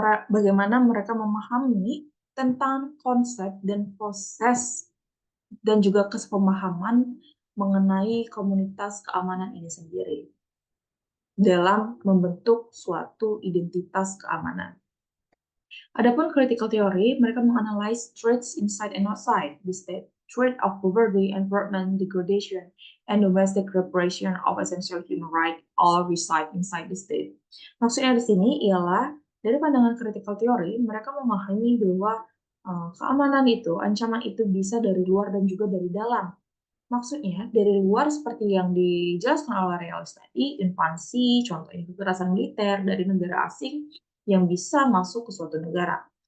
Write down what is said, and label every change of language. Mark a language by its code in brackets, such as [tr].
[id] Bagaimana mereka memahami tentang konsep dan proses dan juga kesepemahaman mengenai komunitas keamanan ini sendiri dalam membentuk suatu identitas keamanan. Adapun [en] critical theory, [id] mereka menganalisis [en] threats inside and outside the state, threat of poverty, environment degradation, and domestic repression of essential human rights all reside inside the state. [id] Maksudnya di sini ialah dari pandangan critical theory, mereka memahami bahwa keamanan itu, ancaman itu bisa dari luar dan juga dari dalam. Maksudnya, dari luar seperti yang dijelaskan oleh Realis tadi, invasi, contohnya kekerasan militer dari negara asing yang bisa masuk ke suatu negara.